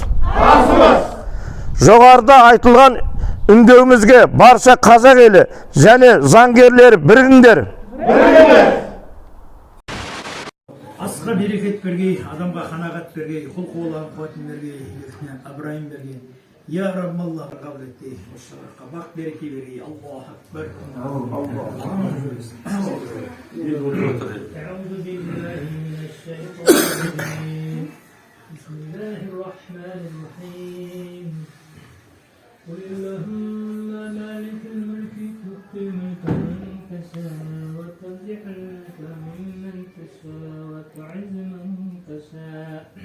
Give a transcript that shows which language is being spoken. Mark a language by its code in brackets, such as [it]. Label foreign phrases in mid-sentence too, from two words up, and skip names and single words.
[kk] Жоғарыда айтылған үндеуімізге барша қазақ елі және заңгерлер бірігіңдер. Асқа берекет бергей, адамға қанағат бергей, құл қуалаған қуатын бергей, Абрайым бергей. Я Раббалла қабыл етті, ұшыраққа бақ береке бергей. [ar] الله أكبر. قل اللهم مالك الملك تؤتي الملك من تشاء وتنزع الملك ممن تشاء وتعز من تشاء